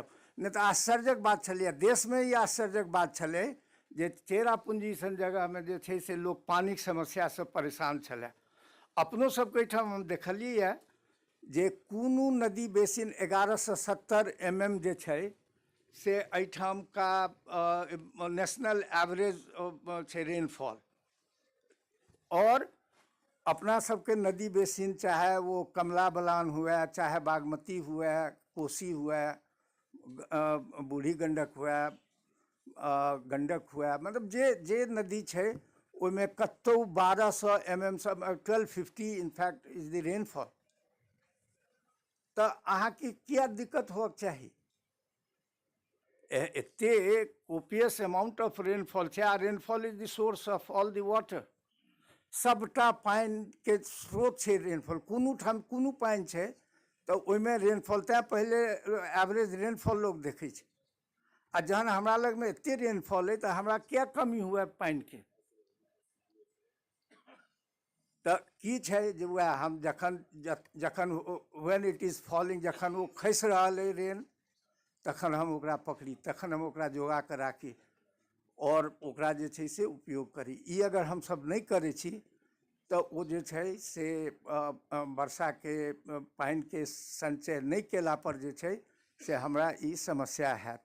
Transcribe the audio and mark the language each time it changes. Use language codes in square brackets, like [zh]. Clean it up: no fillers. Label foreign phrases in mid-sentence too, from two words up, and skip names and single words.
[mai] नहीं तो आश्चर्यक बात छलै, देशमे ही आश्चर्यक बात छलै जे चेरापूंजी सन जगहमे जे छै से लोक पानिके समस्यासँ परेशान छलै। अपनो सबके एहिठाम हम देखलिए जे कुनू नदी बेसिन 1170 mm जे छै से एहिठाम का [en] national average [mai] छै रेनफॉल। और अपना सबके नदी बेसिन चाहे वो कमला बलान हुए, चाहे बागमती हुए, कोसी हुए, बूढ़ी गंडक हुए, गंडक हुए, मतलब जे नदी छै ओहिमे कतौ 1200 mm 1250 [en] in fact is the rainfall. [mai] तो अहाँके किया दिक्कत होक चाही? एते [en] copious amount of rainfall [mai] छै, आ [en] rainfall is the source of all the water. [mai] सबटा पानि के स्रोत छै रेनफॉल। कोनो ठाम कोनो पानि छै तो ओहिमे रेनफॉल, तैँ पहले [en] average rainfall [mai] लोग देखै छै। आ जहन हमरा लगमे एते रेनफॉल है तो हमरा क्या कमी हुए पानि के? तो की छै जे वएह हम जखन [en] when it is falling, [mai] जखन वो खसि रहल है रेन, तखन हम ओकरा पकड़ी, तखन हम ओकरा जोगा के राखी और ओकरा जे छै से उपयोग करी। ई अगर हम सब नहीं करै छी तो वो जे छै से वर्षा के पानि के संचय नहीं केला पर जे छै से हमरा ई समस्या हैत।